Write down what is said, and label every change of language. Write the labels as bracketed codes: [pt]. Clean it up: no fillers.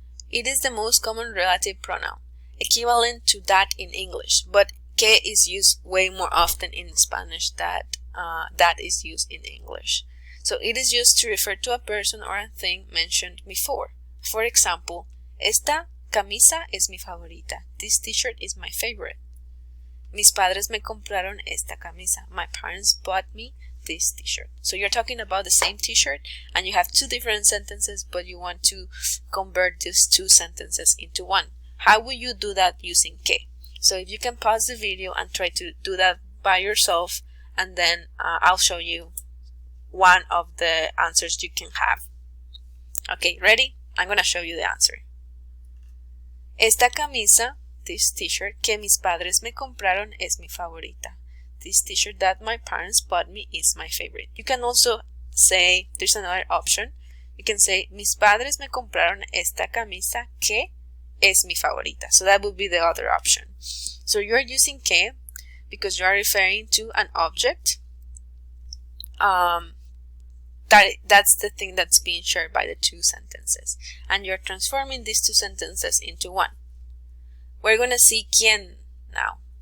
[en] It is the most common relative pronoun, equivalent to that in English, but que is used way more often in Spanish than that is used in English. So it is used to refer to a person or a thing mentioned before. For example, [es] esta camisa es mi favorita. [en] This t-shirt is my favorite. [es] Mis padres me compraron esta camisa. [en] My parents bought me this t-shirt. So you're talking about the same t-shirt and you have 2 different sentences, but you want to convert these 2 sentences into one. How will you do that using que? So if you can pause the video and try to do that by yourself, and then I'll show you one of the answers you can have. Okay, ready? I'm gonna show you the answer. [es] Esta camisa, [en] this t-shirt, [es] que mis padres me compraron es mi favorita. [en] This t-shirt that my parents bought me is my favorite. You can also say, there's another option. You can say, [es] mis padres me compraron esta camisa que es mi favorita. [en] So that would be the other option. So you're using que because you are referring to an object. That's the thing that's being shared by the two sentences. And you're transforming these two sentences into one. We're going to see quién now.